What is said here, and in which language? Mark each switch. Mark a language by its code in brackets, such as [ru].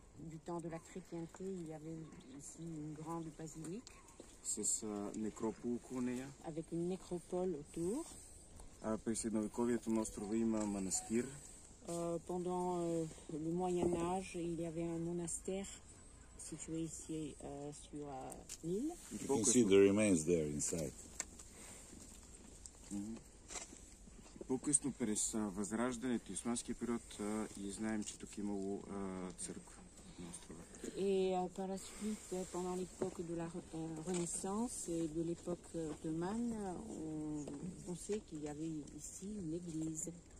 [fr] Du temps de la chrétienté, il y avait ici une grande basilique. [bg] С некропол около нея. [fr] Avec une nécropole autour. [bg] През средновековието на острова има манастир. [fr] Pendant le Moyen Âge, il y avait un monastère situé ici sur l'île. [en] You can see the remains there inside. [bg] По-късно през Възраждането и Османския период и знаем, че тук имало църква на острова. [fr] Et par la suite, pendant l'époque de la Renaissance et de l'époque ottomane, on sait qu'il y avait ici une église.